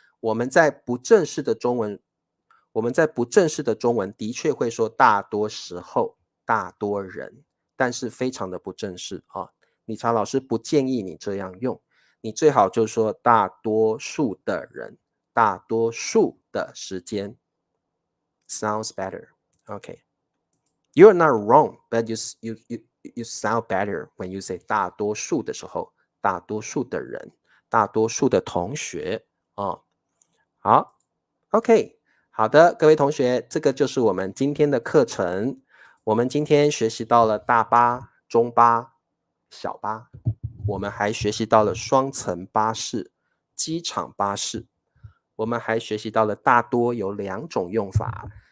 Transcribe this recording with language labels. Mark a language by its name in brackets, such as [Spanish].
[Chinese] 我们在不正式的中文，我们在不正式的中文的确会说大多时候、大多人，但是非常的不正式啊。理查老师不建议你这样用，你最好就说大多数的人、大多数的时间。 [English] Sounds better. Okay. You're not wrong, but you sound better when you say [Chinese] 大多数的时候，大多数的人，大多数的同学哦。好 ，OK， 好的，各位同学，这个就是我们今天的课程。我们今天学习到了大巴、中巴、小巴，我们还学习到了双层巴士、机场巴士，我们还学习到了大多有2种用法。